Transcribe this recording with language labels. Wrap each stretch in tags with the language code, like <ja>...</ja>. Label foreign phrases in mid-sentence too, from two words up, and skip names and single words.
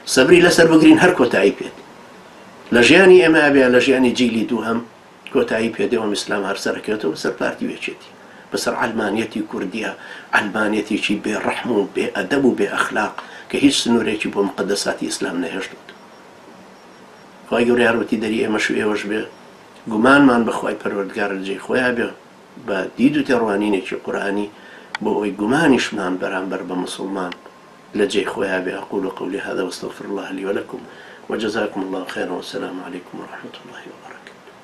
<ckb>سەبری لەسەر بگرین هەر کۆتایی پێت لە ژیانی ئێمە بێ لە ژیانی جیلی دووهەم کۆتایی پێدەوەم ئیسلام هەرسەرەکەوێتەوە بەسەر پارتیوێچێتی بەسەر عەلمانیەتی کوردیە عەلمانیەتێکی بێڕەحم و بێ ئەدەب و بێ ئەخلاق کە هیچ سنوورێکی بۆ مقدساتی ئیسلام نەهێشتوت. خی گەورەی یارمەتی دەری ئێمەش و ئێوەش بێ گومانمان بەخوای پەروەردگار لە جێی خۆیان بێ بە دید و تێڕوانینێکی قورئانی بۆ ئەوەی گومانیشمان بەرامبەر بە مسلمان لە جێی خۆیان بێ.</ckb> <ar>أقول قولي هذا واستغفر الله لي ولكم وجزاكم الله خيرا والسلام عليكم ورحمة الله وبركاته.</ar>